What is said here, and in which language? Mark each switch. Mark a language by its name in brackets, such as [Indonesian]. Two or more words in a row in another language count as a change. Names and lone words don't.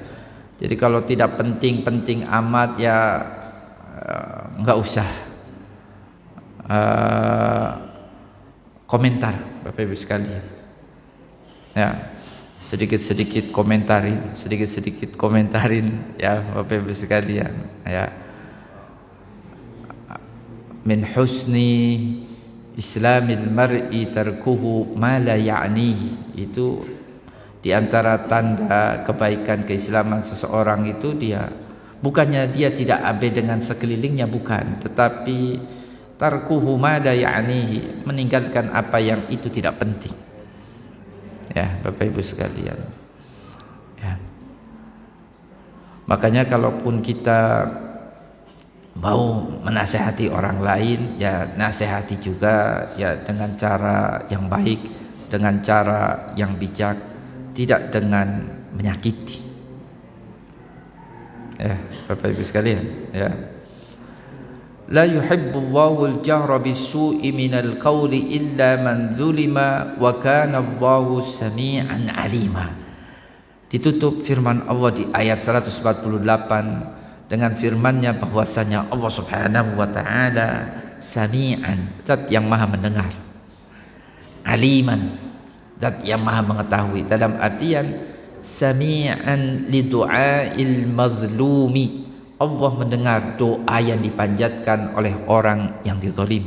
[Indonesian] Jadi kalau tidak penting-penting amat ya enggak usah komentar Bapak Ibu sekalian. Ya. Sedikit-sedikit komentarin ya Bapak Ibu sekalian, ya. [Arabic] من حسن إسلام المرء تركه ما لا يعنيه, [Indonesian] itu di antara tanda kebaikan keislaman seseorang itu dia bukannya dia tidak abe dengan sekelilingnya, bukan, tetapi [Arabic] تركه ما لا يعنيه, [Indonesian] meninggalkan apa yang itu tidak penting. Ya Bapak Ibu sekalian, ya. Makanya kalaupun kita mau menasehati orang lain, ya nasihati juga ya dengan cara yang baik, dengan cara yang bijak, tidak dengan menyakiti. Ya Bapak Ibu sekalian, ya. [Arabic] لا يحب الله الجهر بالسوء من القول إلا من ظلم وكان الله سميعا عليما. [Indonesian] Ditutup firman Allah di ayat 148 dengan firman-Nya bahwasanya Allah [Arabic] سبحانه وتعالى [Indonesian] sami'an, zat yang maha mendengar, aliman, zat yang maha mengetahui, dalam artian [Arabic] سميعا لدعاء المظلوم, [Indonesian] Allah mendengar doa yang dipanjatkan oleh orang yang dizalimi.